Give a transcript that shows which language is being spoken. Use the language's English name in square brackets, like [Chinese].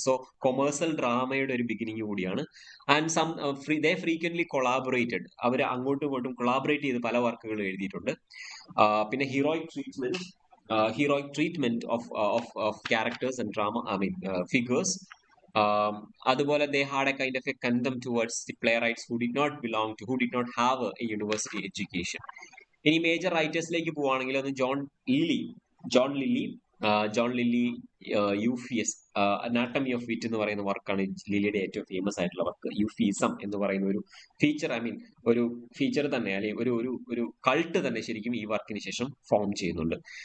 [Malayalam] So commercial ഡ്രാമയുടെ ഒരു beginning കൂടിയാണ്. [English] and they frequently collaborated, [Malayalam] അവർ അങ്ങോട്ടും ഇങ്ങോട്ടും കൊളാബറേറ്റ് ചെയ്ത് പല വർക്കുകൾ എഴുതിയിട്ടുണ്ട്. പിന്നെ [English] Heroic treatment of characters and drama, I mean figures. [Malayalam] അതുപോലെ [English] they had a kind of a contempt towards the playwrights who did not have a university education. [Malayalam] ഇനി major റൈറ്റേഴ്സിലേക്ക് പോവുകയാണെങ്കിൽ ഒന്ന് ജോൺ ലില്ലി യൂഫിയസ്, അനാട്ടമി ഓഫ് വിറ്റ് എന്ന് പറയുന്ന വർക്കാണ് ലില്ലിയുടെ ഏറ്റവും famous ആയിട്ടുള്ള വർക്ക്. യൂഫിസം എന്ന് പറയുന്ന ഒരു ഫീച്ചർ, [English] I mean [Malayalam] ഒരു ഫീച്ചർ തന്നെ, അല്ലെങ്കിൽ ഒരു കൾട്ട് തന്നെ ശരിക്കും ഈ വർക്കിന് ശേഷം ഫോം ചെയ്യുന്നുണ്ട്.